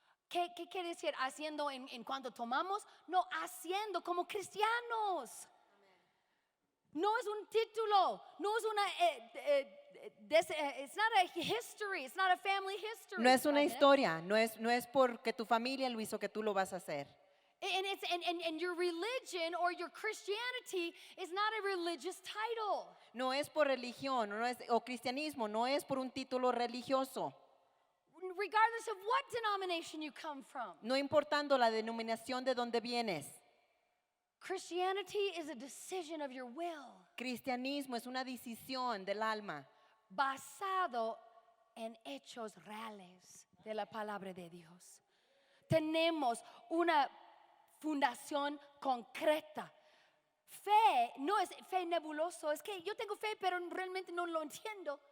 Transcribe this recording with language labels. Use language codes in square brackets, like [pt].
[es] ¿Qué quiere decir haciendo en cuanto tomamos? No, haciendo como cristianos. No es un título, no es una, [en] it's not a history, it's not a family history. [es] No es una historia, no es porque tu familia lo hizo que tú lo vas a hacer. [en] And your religion or your Christianity is not a religious title. [es] No es por religión, o cristianismo, no es por un título religioso. [en] Regardless of what denomination you come from. [es] No importando la denominación de donde vienes. [en] Christianity is a decision of your will. [es] Cristianismo es una decisión del alma. Basado en hechos reales de la palabra de Dios. Tenemos una fundación concreta. Fe no es fe nebuloso, es que yo tengo fe pero realmente no lo entiendo.